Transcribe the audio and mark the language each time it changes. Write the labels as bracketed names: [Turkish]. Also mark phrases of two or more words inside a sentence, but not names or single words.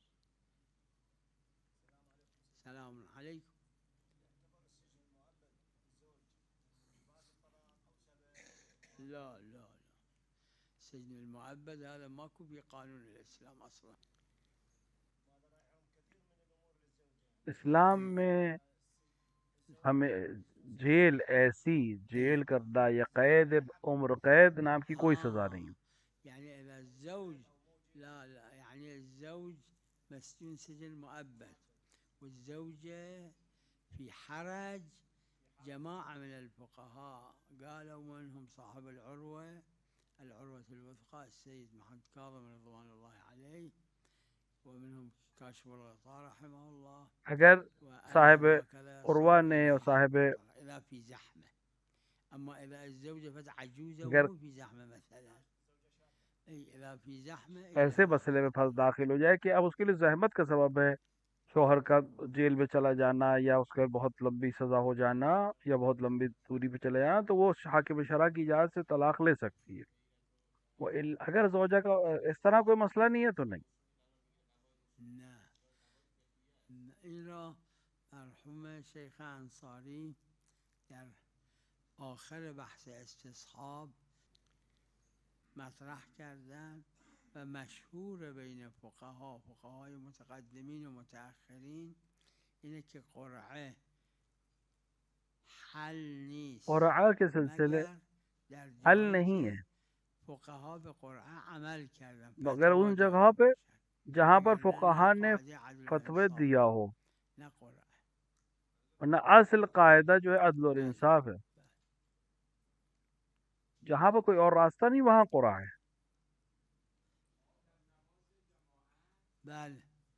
[Arabic] سلام عليكم. لا لا لا، السجن المؤبد هذا ماكو في قانون الإسلام أصلا. [Urdu] اسلام میں ہمیں جیل، ایسی جیل کردہ یا قید عمر قید نام کی کوئی سزا نہیں ہے. [Arabic] يعني إذا الزوج لا يعني الزوج مسجون سجن مؤبد والزوجة في حرج، جماعة من الفقهاء قالوا منهم صاحب العروة الوثقى السيد محمد كاظم رضوان الله عليه، ومنهم كاشف الغطاء رحمه الله، [Urdu] اگر صاحب [Arabic] وهكذا [Urdu] عروہ [Arabic] صار [Urdu] نے اور [Arabic] إليهم [Urdu] صاحب [Arabic] إذا في زحمة. أما إذا الزوجة عجوزة [Urdu] اگر [Arabic] وهو في زحمة مثلا، أي إذا في زحمة [Urdu] ایسے [Arabic] إذا [Urdu] مسئلے میں پھنس داخل ہو جائے کہ اب اس کے لیے زحمت کا سبب ہے شوہر کا جیل میں چلا جانا، یا اس کا بہت لمبی سزا ہو جانا، یا بہت لمبی دوری پہ چلے جانا، تو وہ حاکم شرع کی اجازت سے طلاق لے سکتی ہے. وہ اگر زوجہ کا اس طرح کوئی مسئلہ نہیں ہے تو نہیں. [Persian] نه این را مرحوم شیخ انصاری در آخر بحث استصحاب مطرح کردن و مشهور بین فقهای متقدمین و متأخرین اینه که قرعه حل نیست [Urdu] قرعہ کے سلسلے [Persian] مگر در [Urdu] حل [Persian] جایی [Urdu] نہیں ہے، [Persian] که فقها به قرعه عمل کردن، [Urdu] مگر [Persian] فتوا [Urdu] ان [Persian] داده [Urdu] جگہوں پہ [Persian] باشن، [Urdu] جہاں پر [Persian] وگرنه نه [Urdu] فقہا نے [Persian] قاعده عدل و [Urdu] فتوی [Persian] انصاف [Urdu] دیا ہو، [Persian] نه قرعه. [Urdu] ورنہ اصل قاعدہ جو ہے عدل اور [Persian] بله [Urdu] انصاف ہے. جہاں پر کوئی اور راستہ نہیں وہاں قرعہ ہے. [Persian] بله